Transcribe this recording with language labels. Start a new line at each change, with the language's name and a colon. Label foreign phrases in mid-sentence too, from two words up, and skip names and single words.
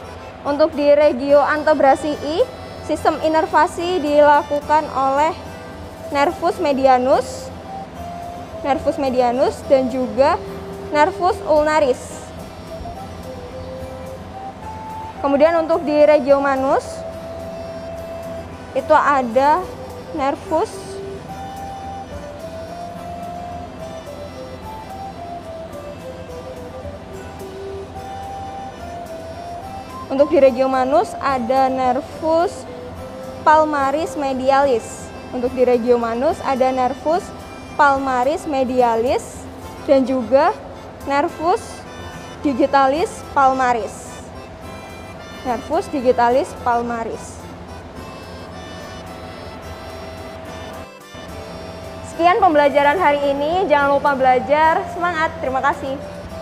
Indonesian: Untuk di
Latin: regio antebrasii,
Indonesian: sistem inervasi dilakukan oleh
Latin: nervus medianus
Indonesian: dan juga
Latin: nervus ulnaris.
Indonesian: Kemudian untuk di
Latin: regio manus,
Indonesian: itu ada nervus Untuk di
Latin: regio manus
Indonesian: ada
Latin: nervus palmaris medialis.
Indonesian: Untuk di
Latin: regio manus
Indonesian: ada
Latin: nervus palmaris medialis
Indonesian: dan juga
Latin: nervus digitalis palmaris. Nervus digitalis palmaris.
Indonesian: Sekian pembelajaran hari ini. Jangan lupa belajar. Semangat. Terima kasih.